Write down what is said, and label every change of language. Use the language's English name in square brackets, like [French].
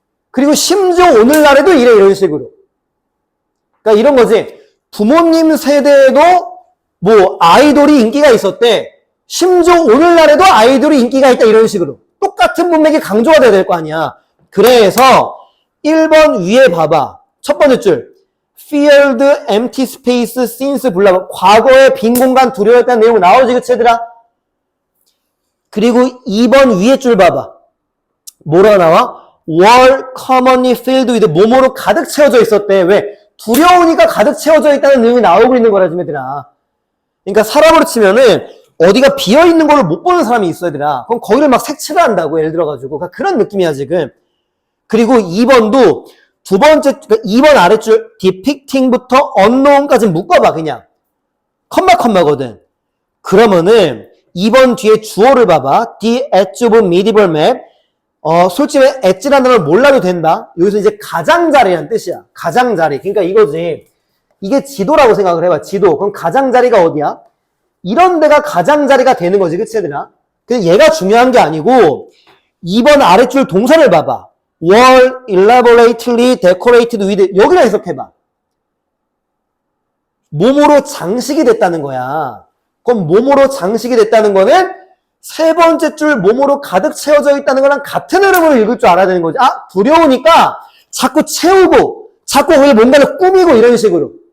[Korean] 그리고 심지어 오늘날에도 이래 이런 식으로. 그러니까 이런 거지. 부모님 세대에도 뭐 아이돌이 인기가 있었대. 심지어 오늘날에도 아이돌이 인기가 있다 이런 식으로. 똑같은 문맥이 강조가 돼야 될 거 아니야. 그래서 1번 위에 봐봐. 첫 번째 줄. [English] Feared empty space since 블라. [Korean] 과거에 빈 공간 두려워했다는 내용 나오지 그치 얘들아? 그리고 2번 위에 줄 봐봐. 뭐라고 나와? [English] Were commonly filled with [Korean] 뭐뭐로 가득 채워져 있었대. 왜? 두려우니까 가득 채워져 있다는 내용이 나오고 있는 거라 좀 얘들아. 그러니까 사람으로 치면은 어디가 비어있는 걸 못 보는 사람이 있어 얘들아. 그럼 거기를 막 색칠을 한다고 예를 들어가지고. 그러니까 그런 느낌이야 지금. 그리고 2번도 두 번째, 그러니까 2번 아래줄 depicting부터 unknown까지 묶어봐 그냥. 컴마거든. 그러면은 2번 뒤에 주어를 봐봐. [English] The edge of medieval map. [Korean] 솔직히 엣지라는 단어를 몰라도 된다. 여기서 이제 가장자리라는 뜻이야. 가장자리. 그러니까 이거지. 이게 지도라고 생각을 해봐. 지도. 그럼 가장자리가 어디야? 이런 데가 가장자리가 되는 거지. 그치 얘들아? 근데 얘가 중요한 게 아니고 2번 아래줄 동사를 봐봐. [English] were elaborately decorated with [Korean] 여기를 해석해봐. 몸으로 장식이 됐다는 거야. 그럼 몸으로 장식이 됐다는 거는 세 번째 줄 몸으로 가득 채워져 있다는 거랑 같은 흐름으로 읽을 줄 알아야 되는 거지. 아, 두려우니까 자꾸 채우고 자꾸 거기 뭔가를 꾸미고 이런 식으로.